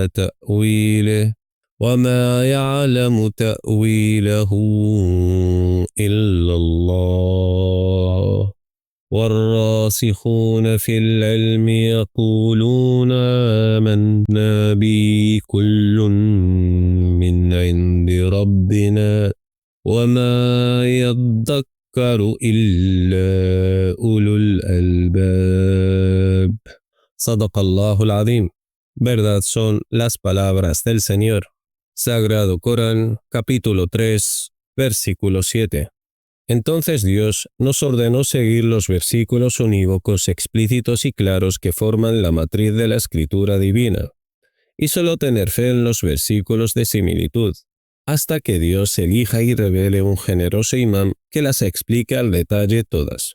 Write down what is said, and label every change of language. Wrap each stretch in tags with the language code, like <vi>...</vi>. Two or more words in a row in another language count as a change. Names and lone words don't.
<ar>تأويله وما يعلم تأويله إلا الله والراسخون في العلم يقولون آمنا به كل من عند ربنا وما يذكر إلا أولو الألباب. صدق الله العظيم.</ar> <es>Verdad son las palabras del Señor. Sagrado Corán, capítulo 3, versículo 7. Entonces Dios nos ordenó seguir los versículos unívocos explícitos y claros que forman la matriz de la escritura divina, y solo tener fe en los versículos de similitud, hasta que Dios elija y revele un generoso imán que las explique al detalle todas.</es>